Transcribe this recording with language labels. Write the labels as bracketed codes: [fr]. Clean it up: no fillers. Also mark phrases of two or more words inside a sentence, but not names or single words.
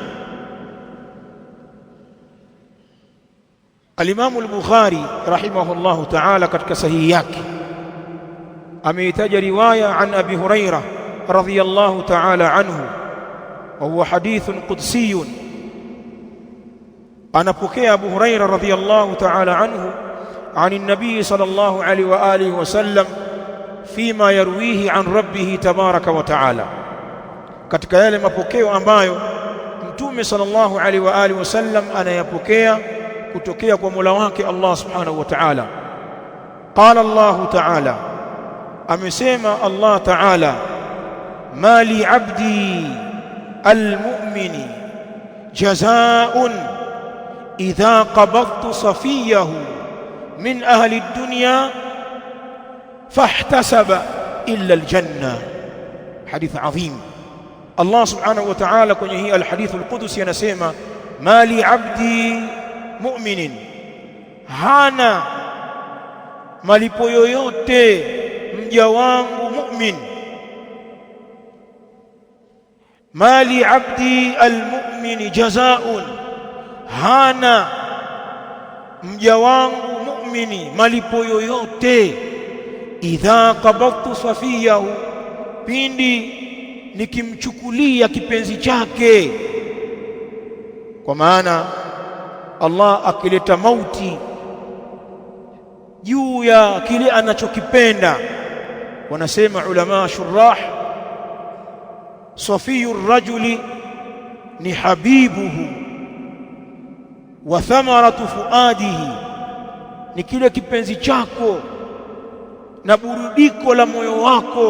[ar] الإمام البخاري رحمه الله تعالى [sw] katika sahihi yake ameitaja riwaya [ar] عن أبي هريرة رضي الله تعالى عنه وهو حديث قدسي. Anapokea أبو هريرة رضي الله تعالى عنه عن النبي صلى الله عليه وآله وسلم فيما يرويه عن ربه تبارك وتعالى, [sw] katika yale mapokeo ambayo Mtume [ar] صلى الله عليه وعلى آله وسلم [sw] anayapokea kutokea kwa Mola wake Allah [ar] سبحانه وتعالى. قال الله تعالى, amesema الله تعالى ما لعبدي المؤمن جزاء إذا قبضت صفيه من أهل الدنيا فاحتسب إلا الجنة. حديث عظيم. [sw] Allah [ar] سبحانه وتعالى [sw] kwenye hii [ar] الحديث القدسي [sw] anasema, [ar] ما لعبدي مؤمن, [sw] hana malipo yoyote mja wangu mu'min. [ar] ما لعبدي المؤمن جزاء, [sw] hana mja wangu mu'mini malipo yoyote. [ar] إذا قبضت صفيه, [sw] pindi nikimchukulia kipenzi chake. Kwa maana Allah akileta mauti juu ya kile anachokipenda, wanasema ulama shurah, [ar] صفي الرجل حبيبه وثمرة فؤاده, [sw] ni kile kipenzi chako na burudiko la moyo wako.